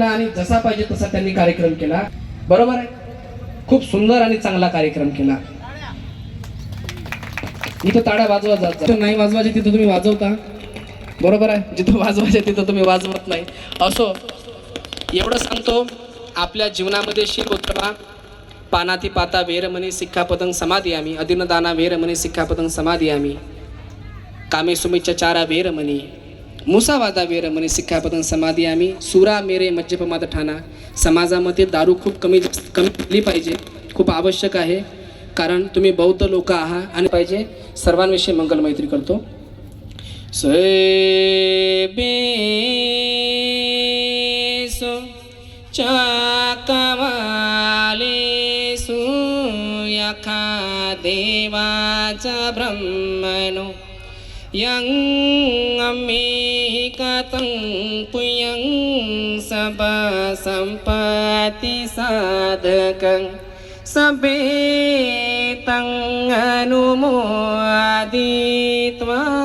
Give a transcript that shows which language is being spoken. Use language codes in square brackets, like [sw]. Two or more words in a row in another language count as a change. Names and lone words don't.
[mr] आणि जसा पाहिजे तसा त्यांनी कार्यक्रम केला. बरोबर आहे, खूप सुंदर आणि चांगला कार्यक्रम केला. इथं टाळ्या वाजवा जात नाही, वाजवायचे तिथं तुम्ही वाजवता. बरोबर आहे, जिथं वाजवायचे तिथं तुम्ही वाजवत नाही. असो, एवढं सांगतो, आपल्या जीवनामध्ये शील उतरवा. [pi] पानाती पाता वेरमणी सिक्खापदं समादियामी, अदिनदाना वेरमणी सिक्खापदं समादियामी, कामे सुमिच्चाचारा वेरमणी मुसावादा वेरमणी सिक्खापदं समादियामी, सुरा मेरे मज्जपमाद ठाणा. [mr] समाजामध्ये दारू खूप कमी दिली पाहिजे, खूप आवश्यक आहे. कारण तुम्ही बौद्ध लोक आहात आणि पाहिजे. सर्वांविषयी मंगल मैत्री करतो. [pi] सोयबेसो चाकवालेसु यखा देवाचा ब्रह्मणो यं अमेहिकतं पुयं सब संपत्ति साधकं सभेतं अनुमोदित्वा